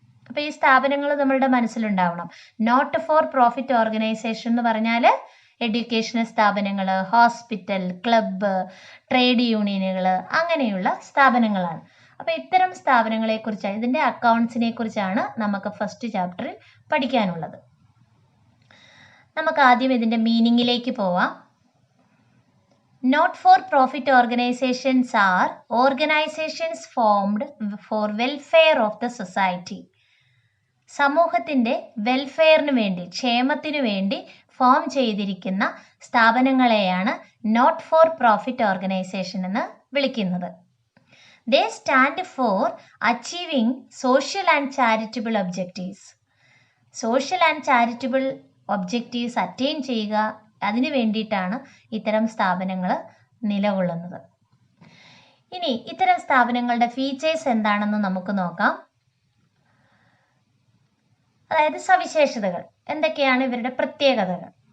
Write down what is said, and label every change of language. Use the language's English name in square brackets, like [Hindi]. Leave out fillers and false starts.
[Malayalam] അപ്പോൾ ഈ സ്ഥാപനങ്ങൾ നമ്മളുടെ മനസ്സിലുണ്ടാവണം. നോട്ട് ഫോർ പ്രോഫിറ്റ് ഓർഗനൈസേഷൻ എന്ന് പറഞ്ഞാൽ എഡ്യൂക്കേഷണൽ സ്ഥാപനങ്ങൾ, ഹോസ്പിറ്റൽ, ക്ലബ്ബ്, ട്രേഡ് യൂണിയനുകൾ അങ്ങനെയുള്ള സ്ഥാപനങ്ങളാണ്. അപ്പോൾ ഇത്തരം സ്ഥാപനങ്ങളെക്കുറിച്ചാണ്, ഇതിൻ്റെ അക്കൗണ്ട്സിനെ കുറിച്ചാണ് നമുക്ക് ഫസ്റ്റ് ചാപ്റ്ററിൽ പഠിക്കാനുള്ളത്. നമുക്ക് ആദ്യം ഇതിൻ്റെ മീനിങ്ങിലേക്ക് പോവാം. [English] Not for profit organizations are organizations formed for welfare of the society. [Malayalam] സമൂഹത്തിൻ്റെ വെൽഫെയറിന് വേണ്ടി, ക്ഷേമത്തിനു വേണ്ടി ഫോം ചെയ്തിരിക്കുന്ന സ്ഥാപനങ്ങളെയാണ് നോട്ട് ഫോർ പ്രോഫിറ്റ് ഓർഗനൈസേഷൻ എന്ന് വിളിക്കുന്നത്. [English] They stand for achieving social and charitable objectives. [Malayalam] Social and charitable objectives attain ചെയ്യുക, അതിനു വേണ്ടിയിട്ടാണ് ഇത്തരം സ്ഥാപനങ്ങൾ നിലകൊള്ളുന്നത്. ഇനി ഇത്തരം സ്ഥാപനങ്ങളുടെ ഫീച്ചേഴ്സ് എന്താണെന്ന് നമുക്ക് നോക്കാം. അതായത് സവിശേഷതകൾ എന്തൊക്കെയാണ്, ഇവരുടെ പ്രത്യേകതകൾ.